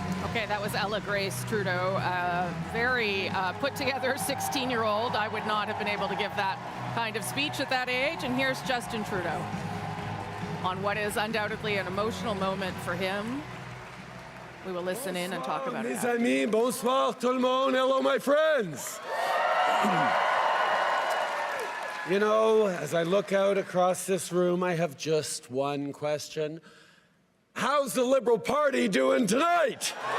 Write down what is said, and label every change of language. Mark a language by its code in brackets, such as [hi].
[en] Okay, that was Ella Grace Trudeau, very put together 16-year-old. I would not have been able to give that kind of speech at that age. And here's Justin Trudeau on what is undoubtedly an emotional moment for him. We will listen in and talk about it. [fr] Mes amis, bonsoir tout le monde. [en] Hello, my friends. You know, as I look out across this room, I have just one question. How's the Liberal Party doing tonight?